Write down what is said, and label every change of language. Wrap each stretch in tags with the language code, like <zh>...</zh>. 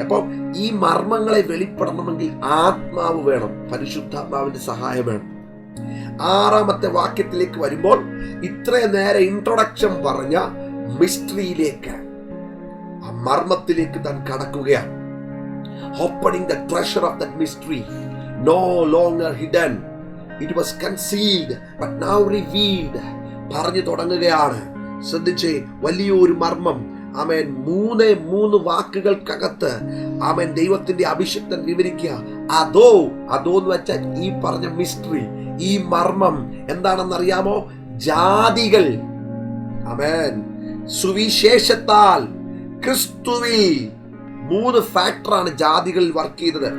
<ml>അപ്പം ഈ മർമ്മങ്ങളെ വെളിപ്പെടണമെങ്കിൽ ആത്മാവ് വേണം, പരിശുദ്ധാത്മാവിന്റെ സഹായം വേണം. 6-ാമത്തെ വാക്യത്തിലേക്ക് വരുമ്പോൾ ഇത്രയും നേരെ ഇൻട്രൊഡക്ഷൻ പറഞ്ഞ മിസ്റ്ററിയിലേക്ക്, ആ മർമ്മത്തിലേക്ക് താൻ കടക്കുകയാണ്.</ml> <en>Opening the treasure of that mystery. no longer hidden. It was concealed but now revealed.</en> <ml>പറഞ്ഞു തുടങ്ങുകയാണ്. ശ്രദ്ധിച്ചേ, വലിയൊരു മർമ്മം. ആമേൻ. മൂന്ന് വാക്കുകൾക്കകത്ത് ആമേൻ ദൈവത്തിന്റെ അഭിഷിക്തൻ വിവരിക്കുക. അതോ എന്ന് വെച്ചാൽ ഈ പറഞ്ഞ മിസ്റ്ററി, ഈ മർമ്മം എന്താണെന്നറിയാമോ? ജാതികൾ ആമേൻ സുവിശേഷത്താൽ ക്രിസ്തുവിൽ 3 ഫാക്ടറാണ് ജാതികളിൽ വർക്ക് ചെയ്തത്.</ml>